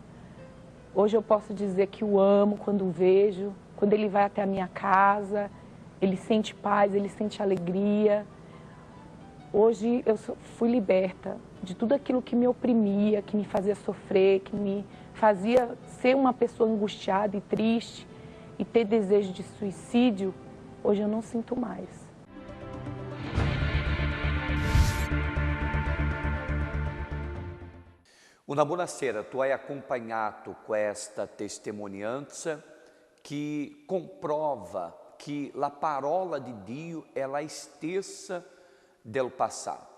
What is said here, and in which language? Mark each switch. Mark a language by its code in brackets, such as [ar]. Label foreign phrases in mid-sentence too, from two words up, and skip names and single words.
[pt] Hoje eu posso dizer que o amo quando o vejo, quando ele vai até a minha casa, ele sente paz, ele sente alegria. Hoje eu fui liberta de tudo aquilo que me oprimia, que me fazia sofrer, que me fazia ser uma pessoa angustiada e triste e ter desejo de suicídio. Hoje eu não sinto mais. [it] Una buonasera, tu hai acompanhato questa testimonianza che comprova che la parola di Dio è la stessa del passato.